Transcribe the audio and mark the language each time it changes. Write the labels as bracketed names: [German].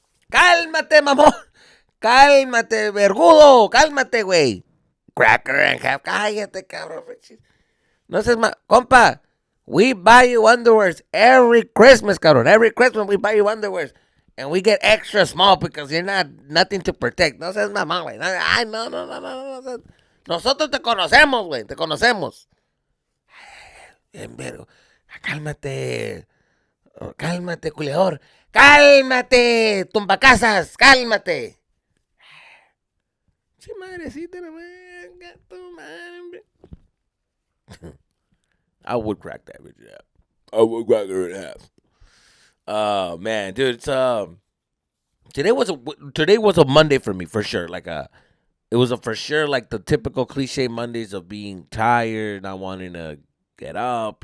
[Spanish] Cálmate, mamón. Cálmate, vergudo. Cálmate, güey. [English] Crack her in half. [Spanish] Cállate, cabrón. No seas más. Compa. [English] We buy you underwears every Christmas, cabrón. Every Christmas we buy you underwears. And we get extra small because you're nothing to protect. [Spanish] No seas mamá, güey. Ay, no. Nosotros te conocemos, güey. Te conocemos. Pero, cálmate. Cálmate, culeador. Cálmate, tumbacasas. Cálmate. Sí, madrecita, no me tu madre. [English] I would crack that bitch in half. I would crack her in half. Man, dude, it's today was a Monday for me for sure. Like it was for sure like the typical cliche Mondays of being tired, not wanting to get up.